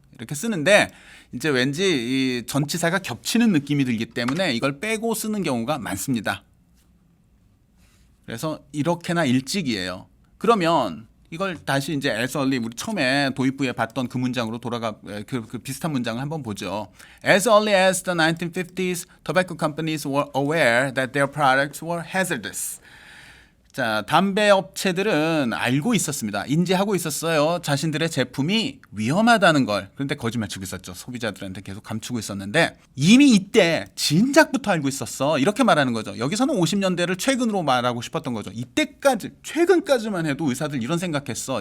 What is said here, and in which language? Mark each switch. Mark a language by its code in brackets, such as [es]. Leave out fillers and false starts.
[ko] 이렇게 쓰는데 이제 왠지 이 전치사가 겹치는 느낌이 들기 때문에 이걸 빼고 쓰는 경우가 많습니다. 그래서 이렇게나 일찍이에요. 그러면 이걸 다시 이제 as early 우리 처음에 도입부에 봤던 그 문장으로 돌아가 그 비슷한 문장을 한번 보죠. [en] As early as the 1950s, tobacco companies were aware that their products were hazardous. [ko] 자, 담배 업체들은 알고 있었습니다. 인지하고 있었어요. 자신들의 제품이 위험하다는 걸. 그런데 거짓말 치고 있었죠. 소비자들한테 계속 감추고 있었는데 이미 이때 진작부터 알고 있었어. 이렇게 말하는 거죠. 여기서는 50년대를 최근으로 말하고 싶었던 거죠. 이때까지 최근까지만 해도 의사들 이런 생각했어.